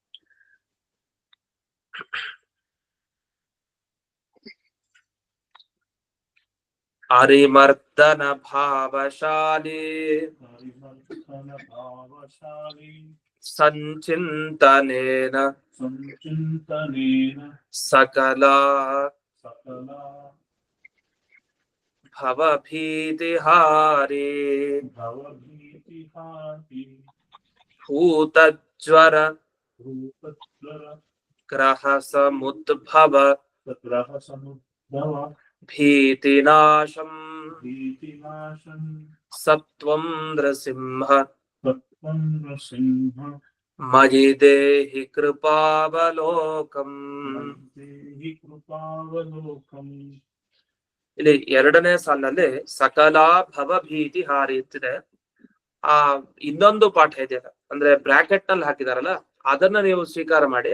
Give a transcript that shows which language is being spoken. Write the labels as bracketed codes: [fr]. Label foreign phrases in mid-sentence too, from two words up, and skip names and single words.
[sa] ಅರಿಮರ್ದನ ಭಾವಶಾಲಿ ಸಂಚಿಂತನೇನ ಸಕಲ ಭವಭೀತಿಹಾರಿ ಭೂತಜ್ವರ ಗ್ರಹ ಸಮುದ್ಭವ ಭೀತಿನಾಶಂ ಸತ್ವಂ ನೃಸಿಂಹ ಮಯಿ ದೇಹಿ ಕೃಪಾವಲೋಕಂ. [kn] ಇಲ್ಲಿ 2ನೇ ಸಾಲಿನಲ್ಲಿ [sa] ಸಕಲ ಭವಭೀತಿ ಹಾರಿ [kn] ಅಂತಿದೆ. ಇನ್ನೊಂದು ಪಾಠ ಇದೆ, ಅಂದ್ರೆ ಬ್ರಾಕೆಟ್ ನಲ್ಲಿ ಹಾಕಿದಾರಲ್ಲ, ಅದನ್ನ ನೀವು ಸ್ವೀಕಾರ ಮಾಡಿ.